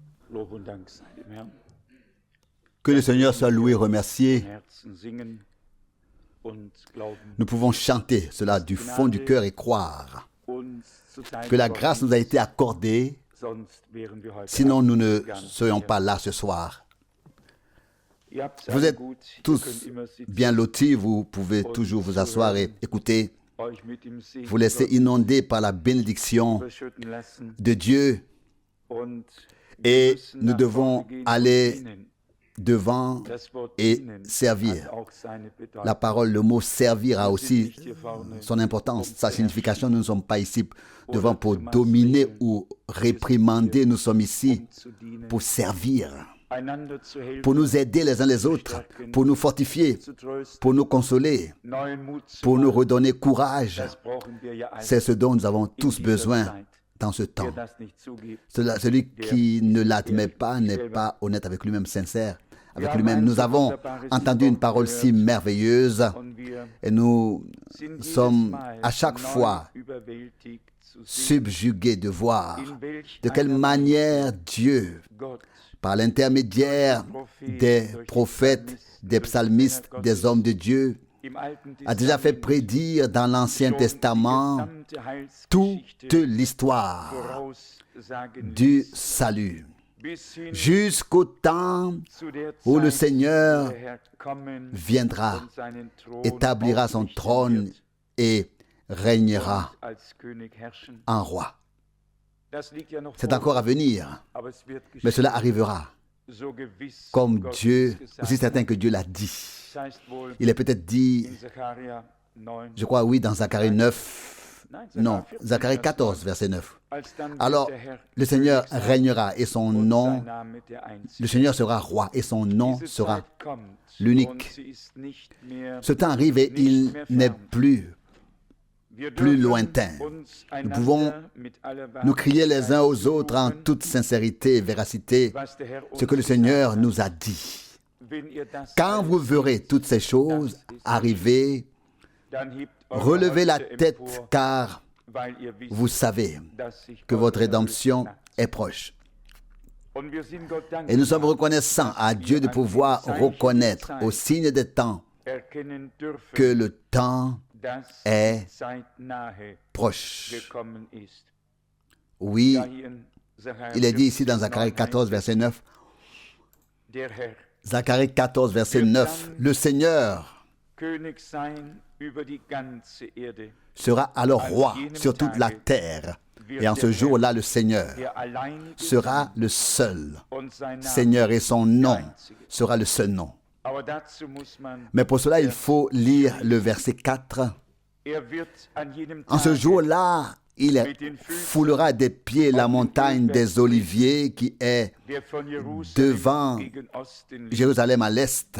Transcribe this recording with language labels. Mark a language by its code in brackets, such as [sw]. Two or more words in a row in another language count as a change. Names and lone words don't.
[de] Lob und Dank sei dem Herrn. [fr] Que le Seigneur soit loué, remercié. [de] Im Herzen singen und glauben, [fr] Nous pouvons chanter cela du fond du cœur et croire [de] uns zuteil [fr] que la [de] geworden [fr] grâce nous a été accordée, [de] ist, sonst wären wir heute [fr] sinon nous ne [de] Abend gar nicht [fr] serions [de] hier. [fr] pas là ce soir. [de] Ihr habt's [fr] Vous [de] alle [fr] êtes [de] gut, ihr [fr] tous [de] könnt immer sitzen, [fr] bien lotis, vous pouvez toujours vous asseoir et écouter, [de] euch mit dem Segen [fr] vous laisser [de] Gottes [fr] inonder par la bénédiction [de] überschütten lassen [fr] de Dieu [de] und [fr] et [de] wir müssen [fr] nous [de] nach [fr] devons [de] vorne gehen und [fr] aller [de] dienen. [fr] devant [de] Das Wort [fr] et [de] dienen [fr] servir. [de] hat auch seine Bedeutung. [fr] La parole, le mot servir a [de] Wir sind [fr] aussi [de] nicht hier vorne, [fr] son importance, sa [de] zu [fr] signification. Nous ne sommes pas ici devant [de] oder [fr] pour [de] zu [fr] dominer [de] maßregeln. [fr] ou réprimander, nous sommes ici [de] um zu dienen, [fr] pour servir, [de] einander zu helfen, [fr] pour nous aider les uns les autres, pour nous fortifier, [de] zu trösten, [fr] pour nous consoler, [de] neuen Mut zu [fr] pour nous [de] machen. [fr] redonner courage. [de] Das brauchen wir ja alle. [fr] C'est ce dont nous avons [de] in [fr] tous [de] dieser [fr] besoin [de] Zeit. [fr] dans ce temps. [de] Wer das nicht zugibt, [fr] Celui qui ne l'admet pas n'est pas honnête avec lui-même, sincère avec lui-même. Nous avons entendu une parole si merveilleuse [de] und wir [fr] et nous [de] sind jedes [fr] sommes [de] Mal [fr] à chaque [de] neu [fr] fois [de] überwältigt zu sehen, [fr] subjugués de voir [de] in welch [fr] de quelle [de] einer [fr] manière Dieu, [de] Gott [fr] par l'intermédiaire des prophètes, des psalmistes, des hommes de Dieu, [de] im Alten [fr] a déjà fait [de] Testament [fr] prédire dans l'Ancien [de] schon die [fr] Testament [de] gesamte [fr] toute [de] Heilsgeschichte [fr] l'histoire [de] voraussagen [fr] du [de] ließ, [fr] salut, [de] bis hin [fr] jusqu'au temps [de] zu der [fr] où le [de] Zeit, [fr] Seigneur [de] wo der Herr kommen [fr] viendra, [de] und seinen Thron [fr] établira son [de] aufrichten [fr] trône [de] wird [fr] et régnera [de] und als König herrschen. [fr] en roi. [de] Das liegt ja noch [fr] C'est [de] vor [fr] encore à [de] uns, [fr] venir, [de] aber es wird [fr] mais cela [de] geschehen, [fr] arrivera, [de] so gewiss [fr] comme [de] Gott [fr] Dieu, [de] es gesagt [fr] aussi certain [de] hat. [fr] que Dieu l'a dit. [de] Das heißt wohl [fr] Il est peut-être dit, [de] in Sacharja 9, [fr] je crois, oui, dans Zacharie 9, [de] nein, [fr] non, Zacharie [de] Vers 14, 9, [fr] verset 9. [de] als dann wird [fr] Alors, [de] der Herr [fr] le Seigneur [de] König sein [fr] régnera et son [de] und [fr] nom, [de] sein Name der Einzige. [fr] le Seigneur sera roi et son nom [de] Diese [fr] sera [de] Zeit kommt [fr] l'unique. [de] und sie ist nicht mehr [fr] Ce temps arrive et il n'est plus [de] Wir [fr] plus [de] dürfen [fr] lointain. [de] uns [fr] Nous pouvons [de] einander mit aller [fr] nous crier les uns aux [de] Wahrhaftigkeit [fr] autres en [de] zurufen, [fr] toute sincérité et véracité [de] was der Herr [fr] ce que le [de] uns [fr] Seigneur [de] gesagt [fr] nous a dit. [de] hat. Wenn ihr das [fr] Quand vous [de] alles [fr] verrez [de] seht, [fr] toutes ces choses arriver, [de] dann hebt eure [fr] relevez la [de] Häupter [fr] tête [de] empor, [fr] car [de] weil ihr wisst, [fr] vous savez [de] dass sich [fr] que [de] eure [fr] votre [de] Erlösung [fr] rédemption [de] naht. [fr] est proche. [de] Und wir sind Gott [fr] Et nous sommes [de] dankbar, [fr] reconnaissants à [de] dass [fr] Dieu [de] wir [fr] de [de] an [fr] pouvoir [de] den Zeichen der [fr] reconnaître [de] Zeit [fr] au signe des temps [de] erkennen dürfen, [fr] que le temps [de] dass [fr] est [de] die Zeit nahe [fr] proche. [de] gekommen ist. [fr] Oui, [de] Da hier in Sacharja [fr] il est dit ici [de] 14, [fr] dans Zacharie 14, verset 9, [de] der Herr [fr] Zacharie 14, verset 9, le Seigneur [de] König sein über die ganze Erde. [fr] sera alors roi sur toute la terre. Et en ce jour-là, le Seigneur [de] Der allein [fr] sera le seul [de] und sein Name. [fr] Seigneur et son nom sera le seul nom. [de] Aber dazu muss man, [fr] Mais pour cela, il faut lire le verset 4. [de] wird an jenem [fr] En ce [de] Tage [fr] jour-là, il foulera des pieds la montagne des Oliviers qui est [de] der von Jerusalem [fr] devant [de] gegen Osten liegt, [fr] Jérusalem à l'est.